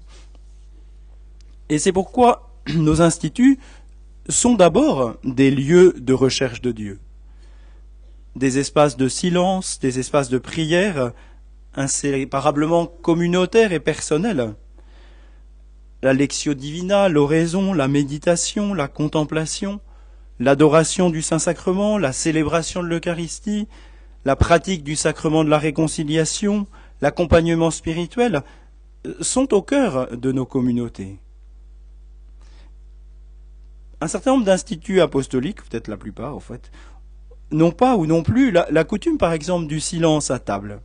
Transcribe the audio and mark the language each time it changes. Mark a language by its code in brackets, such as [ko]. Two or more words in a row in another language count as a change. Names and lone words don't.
[fr] Et c'est pourquoi nos instituts sont d'abord des lieux de recherche de Dieu. Des espaces de silence, des espaces de prière, inséparablement communautaires et personnels. La [la] lectio divina, [fr] l'oraison, la méditation, la contemplation, l'adoration du Saint-Sacrement, la célébration de l'Eucharistie, la pratique du sacrement de la réconciliation, l'accompagnement spirituel, sont au cœur de nos communautés. Un certain nombre d'instituts apostoliques, peut-être la plupart en fait, n'ont pas ou non plus la coutume par exemple du silence à table.